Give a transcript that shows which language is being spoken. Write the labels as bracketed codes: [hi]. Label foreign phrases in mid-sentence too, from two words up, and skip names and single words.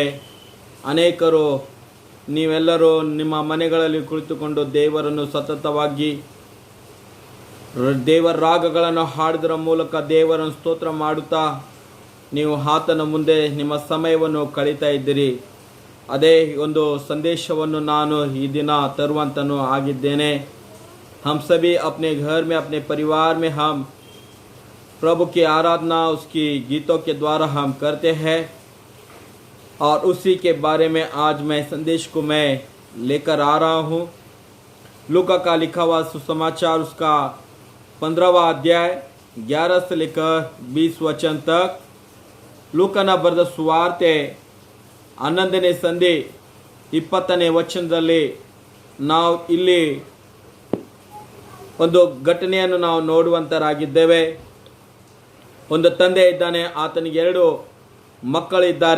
[kn] ಅನೇಕರು ನೀವೆಲ್ಲರೂ ನಿಮ್ಮ ಮನೆಗಳಲ್ಲಿ ಕುಳಿತುಕೊಂಡು ದೇವರನ್ನು ಸತತವಾಗಿ ದೇವರ ರಾಗಗಳನ್ನು ಹಾಡುವುದರ ಮೂಲಕ ದೇವರನ್ನು ಸ್ತೋತ್ರ ಮಾಡುತ್ತಾ ನೀವು ಆತನ ಮುಂದೆ ನಿಮ್ಮ ಸಮಯವನ್ನು ಕಳೀತಾ ಇದ್ದೀರಿ. ಅದೇ ಒಂದು ಸಂದೇಶವನ್ನು ನಾನು ಈ ದಿನ ತರುವಂತನೂ ಆಗಿದ್ದೇನೆ. [hi] हम सभी अपने घर में अपने परिवार में हम प्रभु की आराधना उसकी गीतों के द्वारा हम करते हैं और उसी के बारे में आज मैं संदेश को मैं लेकर आ रहा हूँ। लूका का लिखा हुआ सुसमाचार उसका 15वां अध्याय 11 से लेकर 20 वचन तक, [kn] ಲೂಕನ ಬರೆದ ಸುವಾರ್ತೆ 11ನೇ ಸಂಧಿ 20ನೇ ವಚನದಲ್ಲಿ ನಾವು ಇಲ್ಲಿ ಒಂದು ಘಟನೆಯನ್ನು ನಾವು ನೋಡುವಂತರಾಗಿದ್ದೇವೆ. ಒಂದು ತಂದೆ ಇದ್ದಾನೆ, ಆತನಿಗೆ 2 ಮಕ್ಕಳಿದ್ದಾರೆ.